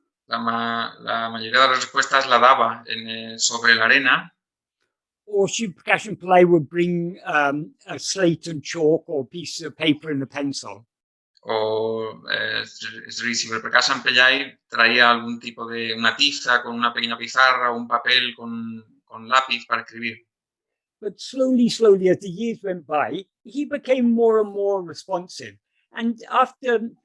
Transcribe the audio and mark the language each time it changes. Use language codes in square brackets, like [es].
[es] La mayoría de las respuestas la daba sobre la arena. [en] Or Shiva Prakasham Pillai would bring a slate and chalk or a piece of paper and a pencil. [es] O Sri Shiva Prakasham Pillai traía algún tipo de una tiza con una pequeña pizarra o un papel con lápiz para escribir. [en] But slowly, as the years went by, he became more and more responsive. And after